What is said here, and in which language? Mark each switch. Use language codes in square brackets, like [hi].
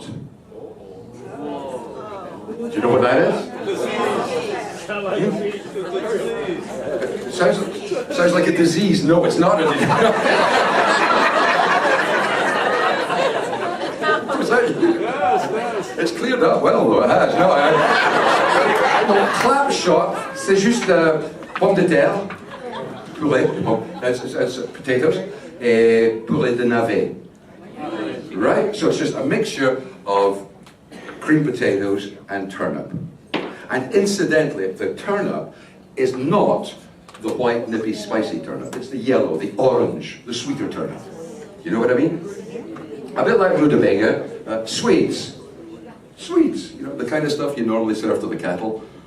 [en] Do you know what that is? Sounds like a disease. No, it's not a disease. It's cleared up well, though, it has. [fr] No, clap shot, c'est juste pomme de terre, purée, [en] it's potatoes, [fr] et purée de navet. [en] Right? So it's just a mixture of cream potatoes and turnip. And incidentally, the turnip is not the white, nippy, spicy turnip. It's the yellow, the orange, the sweeter turnip. You know what I mean? A bit like rutabaga, sweets. Sweets, you know, the kind of stuff you normally serve to the cattle.